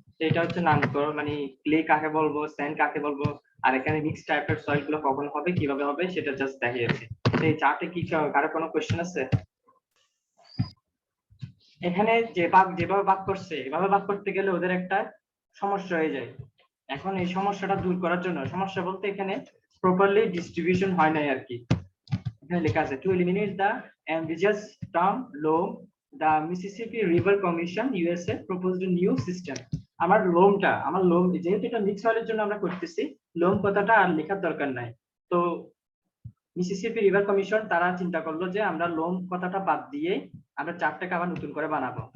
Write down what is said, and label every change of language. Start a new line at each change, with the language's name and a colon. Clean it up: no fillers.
Bangla: এটা হচ্ছে নামকরণ, মানে ক্লে কাকে বলবো, স্যান্ড কাকে বলবো, আর এখানে মিক্স টাইপের সয়েল গুলো কখন হবে, কিভাবে হবে সেটা জাস্ট দেখিয়েছে। এই চার্টে কি কারো কোনো কোশ্চেন আছে? এখানে যেভাবে ভাগ করছে এভাবে ভাগ করতে গেলে ওদের একটা সমস্যা হয়ে যায়। এখন এই সমস্যাটা দূর করার জন্য, সমস্যা বলতে এখানে প্রপারলি ডিস্ট্রিবিউশন হয় নাই আর কি। এখানে লেখা আছে
English: To eliminate the ambiguous term loam, the Mississippi River Commission USA proposed a new system.
Bangla: আমার লোম যেহেতু এটা মিক্স সয়েলের জন্য আমরা করতেছি, লোম কথাটা আর লেখার দরকার নাই। তো মিসিসিপি রিভার কমিশন তারা চিন্তা করলো যে আমরা লোম কথাটা বাদ দিয়ে আমরা চারটাকে আবার নতুন করে বানাবো।